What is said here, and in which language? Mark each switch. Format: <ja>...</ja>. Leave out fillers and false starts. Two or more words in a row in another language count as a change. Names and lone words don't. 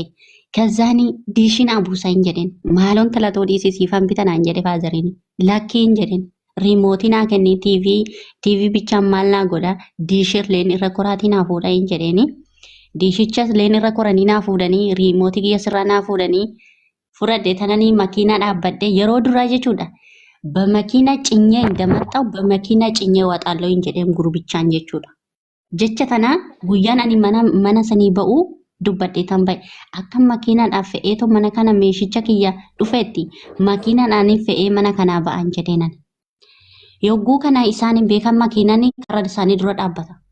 <om>Kazaani diishiin abuusaa hin jedhen maaloon talatoo dhiisii siifan bitanaan jedhe faazariini lakkii hin jedhen riimootii naa kennii TV bichaan maal naa godha diishirleen irra koraatii naa fuudha hin jedheni Diishichas leenirra koranii naa fuudhanii riimootii kiyya sirraa naa fuudhanii fudhadhe tananii makiinaa dhaabbadhe yeroo duraa jechuudha.</om> <am>በመኪና ጭኜ እንደመጣው በመኪና ጭኜ እወጣለሁ</am> <om>jedheen gurbichaan jechuudha. Jecha tana guyyaan ani mana sanii ba'u dubbadhee tan ba'e akka makiinaadhaaf fe'eetu mana kana meeshicha kiyya dhufeetti makiinaadhaan fe'ee mana kanaa ba'an jedheenan. Yogguu kana isaan hin beekan makiinaan karaa isaanii dura dhaabbata.</om>